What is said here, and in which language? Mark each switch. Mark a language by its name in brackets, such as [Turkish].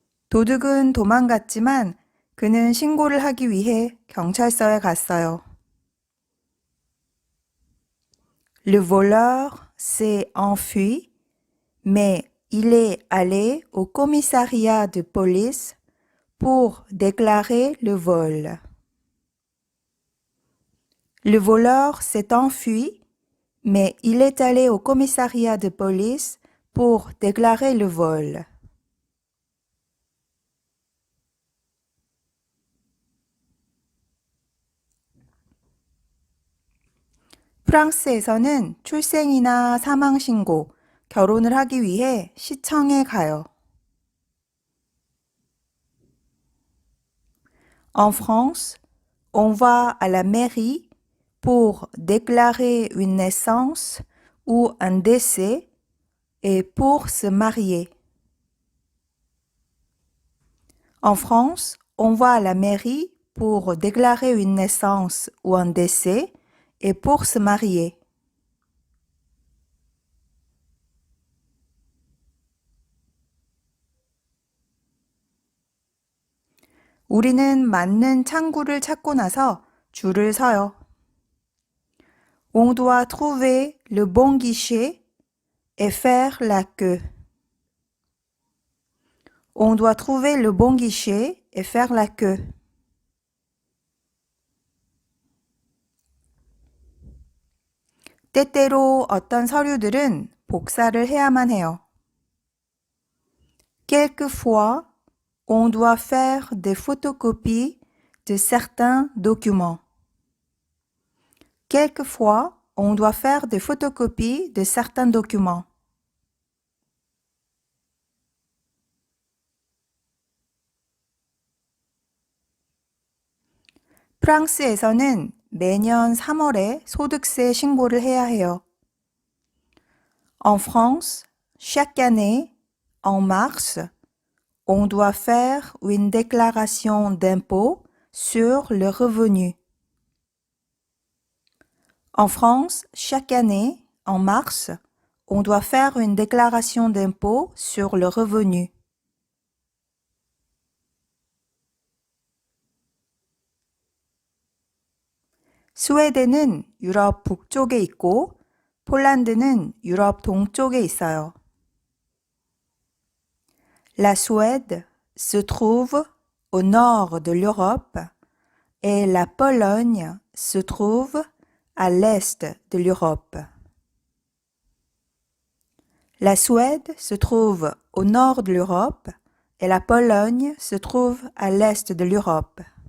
[Korean] 도둑은 도망갔지만 그는 신고를 하기 위해 경찰서에 갔어요. [French] Le voleur s'est enfui, mais il est allé au commissariat de police pour déclarer le vol. Le voleur s'est enfui, mais il est allé au commissariat de police pour déclarer le vol. [Korean] 프랑스에서는 출생이나 사망 신고, 결혼을 하기 위해 시청에 가요. [French] En France, on va à la mairie pour déclarer une naissance ou un décès et pour se marier. En France, on va à la mairie pour déclarer une naissance ou un décès et pour se marier. [Korean] 우리는 맞는 창구를 찾고 나서 줄을 서요. [French] On doit trouver le bon guichet et faire la queue. On doit trouver le bon guichet et faire la queue. [Korean] 때때로 어떤 서류들은 복사를 해야만 해요. [French] Quelquefois, on doit faire des photocopies de certains documents. Quelquefois, on doit faire des photocopies de certains documents. [Korean] 프랑스에서는 매년 3월에 소득세 신고를 해야 해요. [French] En France, chaque année, en mars, on doit faire une déclaration d'impôt sur le revenu. En France, chaque année, en mars, on doit faire une déclaration d'impôt sur le revenu. [Korean] 스웨덴은 유럽 북쪽에 있고 폴란드는 유럽 동쪽에 있어요. [French] La Suède se trouve au nord de l'Europe et la Pologne se trouve à l'est de l'Europe. La Suède se trouve au nord de l'Europe et la Pologne se trouve à l'est de l'Europe.